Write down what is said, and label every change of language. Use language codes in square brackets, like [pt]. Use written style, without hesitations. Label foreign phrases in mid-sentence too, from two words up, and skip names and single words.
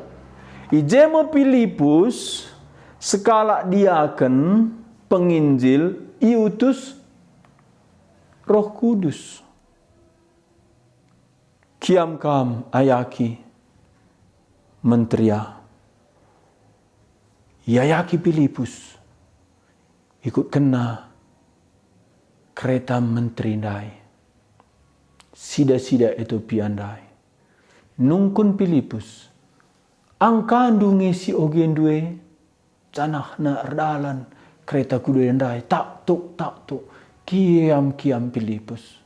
[btx] Ijema Filipus sekala diaken penginjil iutus Roh Kudus. Kiam kam ayaki mentria. Yayaki Filipus ikut kena kereta menteri ndai. Sida-sida Ethiopia ndai. Nungkun Filipus angkandungi si ogendue canah na erdalan kereta kudu ndai tak tuk kiam Filipus.